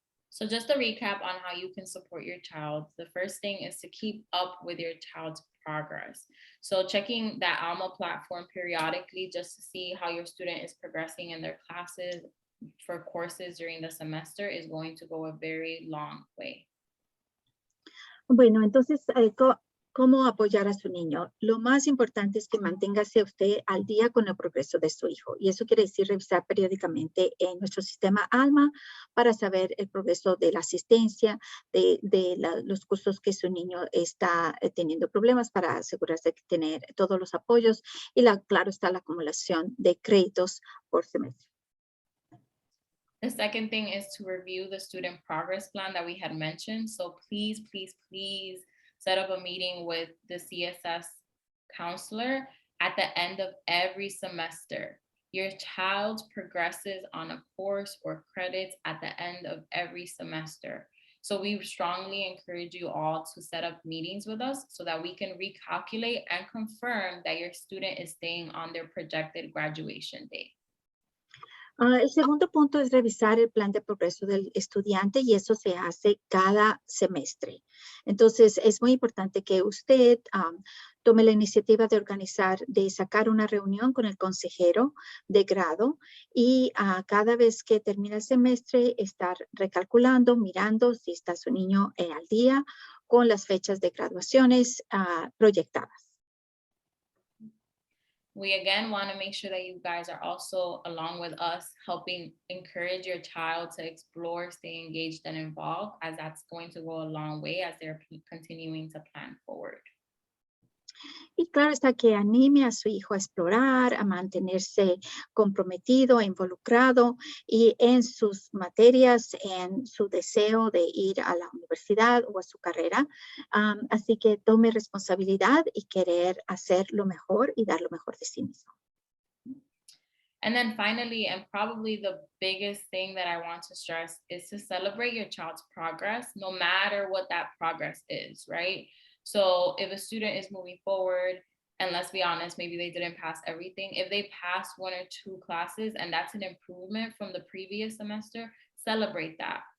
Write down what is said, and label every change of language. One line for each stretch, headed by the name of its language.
English: So just a recap on how you can support your child. The first thing is to keep up with your child's progress. So checking that Alma platform periodically just to see how your student is progressing in their classes for courses during the semester is going to go a very long way.
Spanish: Bueno, entonces, ¿cómo apoyar a su niño? Lo más importante es que manténgase usted al día con el progreso de su hijo. Y eso quiere decir revisar periódicamente en nuestro sistema Alma para saber el progreso de la asistencia, de los cursos que su niño está teniendo problemas para asegurarse de tener todos los apoyos y claro está la acumulación de créditos por semestre.
English: The second thing is to review the student progress plan that we had mentioned. So please, please, please set up a meeting with the CSS counselor at the end of every semester. Your child progresses on a course or credits at the end of every semester. So we strongly encourage you all to set up meetings with us so that we can recalculate and confirm that your student is staying on their projected graduation date.
Spanish: El segundo punto es revisar el plan de progreso del estudiante y eso se hace cada semestre. Entonces, es muy importante que usted tome la iniciativa de organizar, de sacar una reunión con el consejero de grado y cada vez que termina el semestre, estar recalculando, mirando si está su niño al día con las fechas de graduaciones proyectadas.
English: We again want to make sure that you guys are also, along with us, helping encourage your child to explore, stay engaged and involved, as that's going to go a long way as they're continuing to plan forward.
Spanish: Y claro está que anime a su hijo a explorar, a mantenerse comprometido, involucrado y en sus materias, en su deseo de ir a la universidad o a su carrera. Así que tome responsabilidad y querer hacer lo mejor y dar lo mejor de sí mismo.
English: And then finally, and probably the biggest thing that I want to stress is to celebrate your child's progress, no matter what that progress is, right? So if a student is moving forward, and let's be honest, maybe they didn't pass everything. If they passed 1 or 2 classes and that's an improvement from the previous semester, celebrate that.